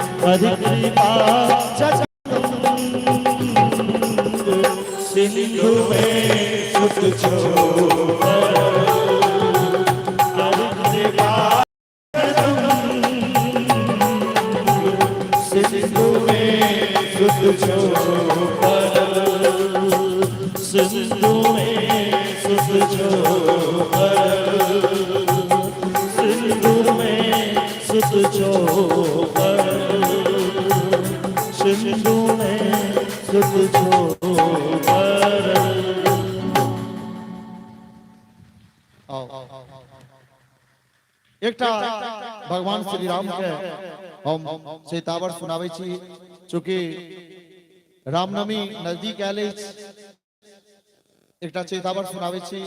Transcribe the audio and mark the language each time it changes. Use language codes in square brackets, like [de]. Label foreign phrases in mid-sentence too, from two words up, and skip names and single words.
[mai] कृपा सिंधु में सुत छोड़ कृपा सिंधु में सुत छोड़ सिंधु में सुत छोड़ सिंधु में सुत छोड़ सिंधु में सुत छोड़। एकटा भगवान श्री राम के हम चेतावर सुनावे छी, चूंकि रामनवमी नजदीक आयल अछि, एकटा चेतावर सुनावे छी।